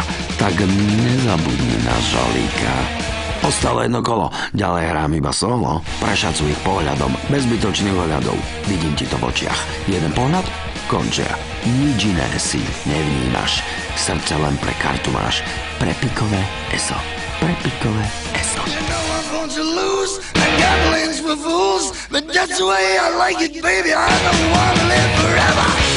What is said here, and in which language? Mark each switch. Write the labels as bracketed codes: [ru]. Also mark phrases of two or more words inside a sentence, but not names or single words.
[sk] Tak nezabudni na žolíka. Ostalo jedno kolo, ďalej hrám iba solo. Prešacuj ich pohľadom, bez zbytočných ohľadov. Vidím ti to v očiach. Jeden pohľad? Končia. Nič iné si nevnímaš. Srdce len pre kartu máš. Pre pikové eso. Pre pikové eso. [en] To lose, and gambling's for fools, but that's the way I like it, baby. I don't want to live forever.